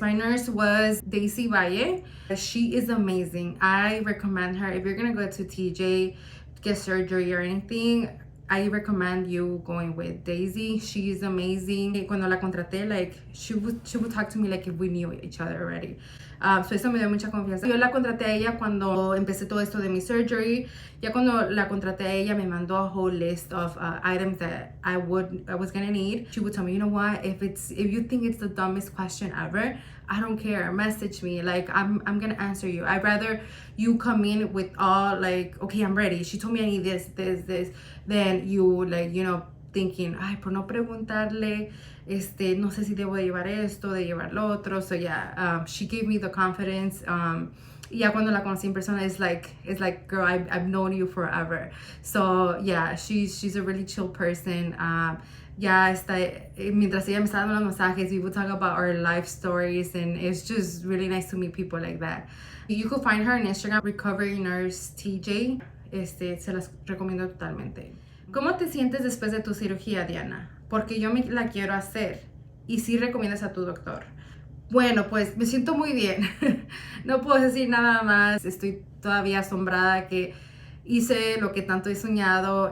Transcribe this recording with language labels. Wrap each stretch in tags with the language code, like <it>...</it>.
<en>My nurse was Daisy Valle. She is amazing. I recommend her. If you're gonna go to TJ, get surgery or anything, I recommend you going with Daisy. She is amazing.</en> <es>Cuando la contraté,</es> <en>like, she would talk to me like if we knew each other already.</en> <es>So eso me dio mucha confianza. Yo la contraté a ella cuando empecé todo esto de mi surgery. Ya cuando la contraté a ella, me mandó</es> <en>a whole list of items that I was gonna need. She would tell me, you know what, if you think it's the dumbest question ever, I don't care, message me, like, I'm gonna answer you. I'd rather you come in with all, like, okay, I'm ready, she told me I need this, then you, like, you know, thinking, ay,</en> <es>por no preguntarle, no sé si debo de llevar esto, de llevar lo otro.</es> <en>So yeah, she gave me the confidence.</en> <es>Ya cuando la conocí en persona,</es> <en>it's like, girl, I've known you forever. So yeah, she's a really chill person.</en> <es>Ya mientras ella me estaba dando los masajes,</es> <en>we would talk about our life stories, and it's just really nice to meet people like that. You could find her on Instagram, Recovery Nurse TJ.</en> <es>Se las recomiendo totalmente. ¿Cómo te sientes después de tu cirugía, Diana? Porque yo me la quiero hacer. Y sí recomiendas a tu doctor. Bueno, pues me siento muy bien. No puedo decir nada más. Estoy todavía asombrada que hice lo que tanto he soñado.</es>